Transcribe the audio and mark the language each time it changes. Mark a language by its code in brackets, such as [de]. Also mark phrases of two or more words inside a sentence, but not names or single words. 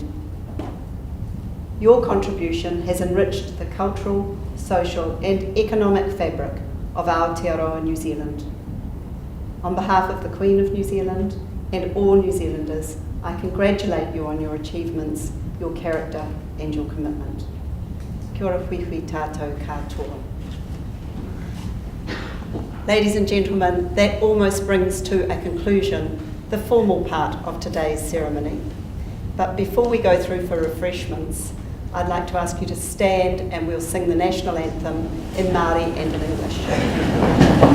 [en] Your contribution has enriched the cultural, social and economic fabric of Aotearoa New Zealand. On behalf of the Queen of New Zealand and all New Zealanders, I congratulate you on your achievements, your character and your commitment. [mi] Kia ora hui hui tātou katoa. [en] Ladies and gentlemen, that almost brings to a conclusion the formal part of today's ceremony. But before we go through for refreshments, I'd like to ask you to stand and we'll sing the national anthem in Māori and in English.